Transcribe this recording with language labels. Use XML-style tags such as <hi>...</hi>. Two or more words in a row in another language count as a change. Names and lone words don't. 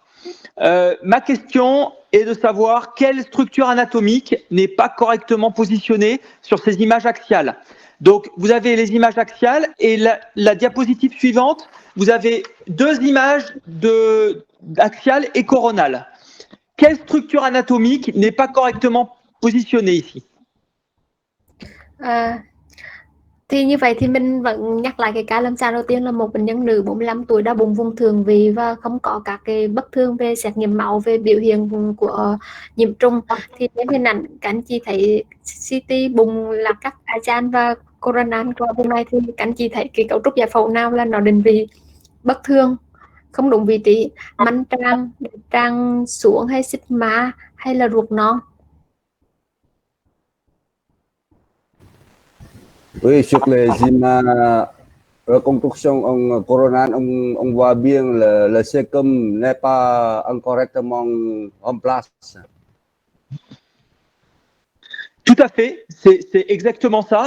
<fr>Ma question est de savoir quelle structure anatomique n'est pas correctement positionnée sur ces images axiales. Donc, vous avez les images axiales et la diapositive suivante, vous avez deux images axiales et coronales. Quelle structure anatomique n'est pas correctement positionnée ici?</fr> <vi>Thì như vậy thì mình vẫn nhắc lại cái ca lâm sàng đầu tiên là một bệnh nhân nữ 45 tuổi đau bụng vùng thượng vị và không có các cái bất thường về xét nghiệm máu, về biểu hiện của nhiễm trùng. Thì trên hình ảnh các anh chị thấy CT bụng là các ASEAN và coronal qua vùng này thì các anh chị thấy cái cấu trúc giải phẫu nào là nó định vị bất thường, không đúng vị trí, manh tràng xuống hay sigma hay là ruột non.</vi> <fr>Oui, sur les images reconstruction coronale, on voit bien le cecum n'est pas incorrectement en place. Tout à fait, c'est exactement ça.</fr>